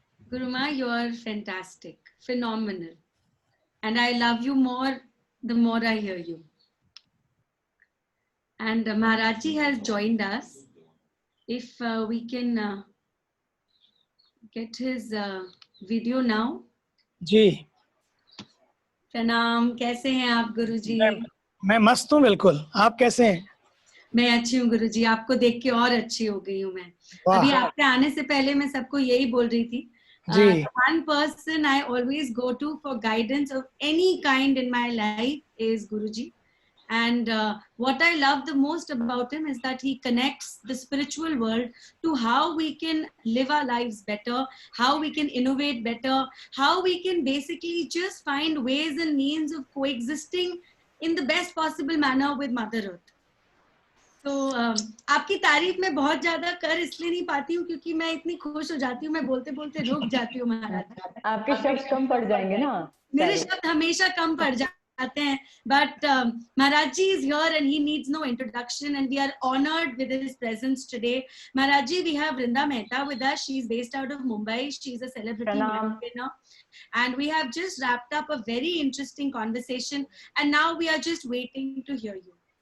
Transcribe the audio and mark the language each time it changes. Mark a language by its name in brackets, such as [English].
[English] Guruma, you are fantastic, phenomenal. And I love you more the more I hear you. And Maharaji has joined us. If we can get his video now. [Hindi] जी प्रणाम, कैसे हैं आप गुरुजी? मैं मस्त हूँ बिल्कुल। आप कैसे हैं? मैं अच्छी हूँ गुरुजी, आपको देख के और अच्छी हो गई हूँ मैं। अभी आपके आने से पहले मैं सबको यही बोल रही थी, [English] one person I always go to for guidance of any kind in my life is Guruji. And what I love the most about him is that he connects the spiritual world to how we can live our lives better, how we can innovate better, how we can basically just find ways and means of coexisting in the best possible manner with Mother Earth. [Hindi] तो आपकी तारीफ मैं बहुत ज्यादा कर इसलिए नहीं पाती हूँ क्योंकि मैं इतनी खुश हो जाती हूँ, मैं बोलते बोलते रुक जाती हूँ महाराज। आपके शब्द कम पड़ जाएंगे ना? मेरे शब्द हमेशा कम पड़ जाते हैं, [English] but Maharaj ji is here and he needs no introduction and we are honored with his presence today. Maharaj ji, we have Vrinda Mehta with us. She is based out of Mumbai. She is a celebrity entrepreneur. And we have just wrapped up a very interesting conversation and now we are just waiting to hear you.